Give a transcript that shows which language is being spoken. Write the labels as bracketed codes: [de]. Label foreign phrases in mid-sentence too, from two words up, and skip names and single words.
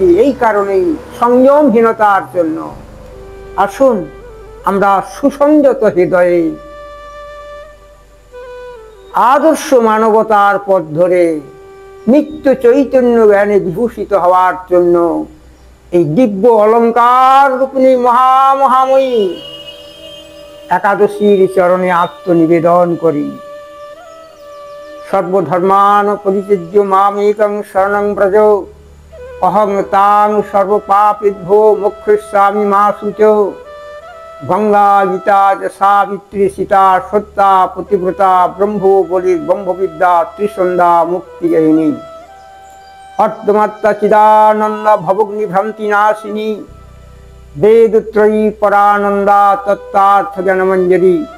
[bn] এই কারণেই সংযমহীনতার জন্য আসুন আমরা সুসংযত হৃদয়ে আদর্শ মানবতার পথ ধরে নিত্য চৈতন্য জ্ঞানে বিভূষিত হওয়ার জন্য এই দিব্য অলঙ্কার রূপিণী মহাময়ী একাদশীর চরণে আত্মনিবেদন করি। [sa] সর্বধর্মান পরিত্যজ্য মামেকং শরণং ব্রজ অহং তাং সর্বপাপেভ্যো মোক্ষয়িষ্যামি মা শুচো। গঙ্গা গীতা চ সাবিত্রী সীতা সত্যা পতিব্রতা ব্রহ্ম বলি ব্রহ্মবিদ্যা ত্রিসন্ধ্যা মুক্তিগহিনী। অর্ধমাত্রা চিদানন্দ ভবগ্নি ভ্রান্তি নাশিনী বেদত্রয়ী পরানন্দা তত্ত্বার্থ জ্ঞানমঞ্জরি।